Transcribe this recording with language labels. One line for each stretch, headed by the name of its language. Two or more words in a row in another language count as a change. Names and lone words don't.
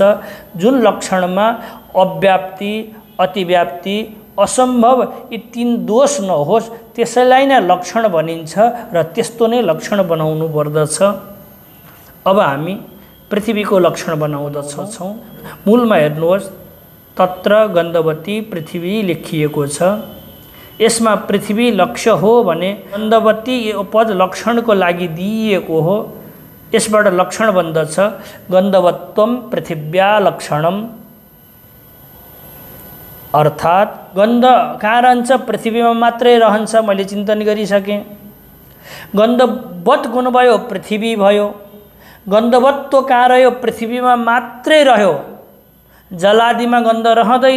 Nepali: जुन लक्षणमा अव्याप्ति, अतिव्याप्ति, असम्भव यी तीन दोष नहोस् त्यसैलाई नै लक्षण भनिन्छ र त्यस्तो नै लक्षण बनाउनु पर्दछ। अब हामी पृथ्वीको लक्षण बनाउँदछौँ। मूलमा हेर्नुहोस्,
Sanskrit: तत्र गन्धवती पृथ्वी
Nepali: लेखिएको छ। यसमा पृथ्वी लक्ष्य हो भने गन्धवती यो पद लक्षणको लागि दिइएको हो। यसबाट लक्षण बन्दछ
Sanskrit: गन्धवत्वम पृथिव्या लक्षणम।
Nepali: अर्थात् गन्ध कहाँ रहन्छ? पृथ्वीमा मात्रै रहन्छ। मैले चिन्तन गरिसकेँ। गन्धवत गुण भयो, पृथ्वी भयो। गन्धवत्व कहाँ रह्यो? पृथ्वीमा मात्रै रह्यो, जलादिमा गन्ध रहँदैन।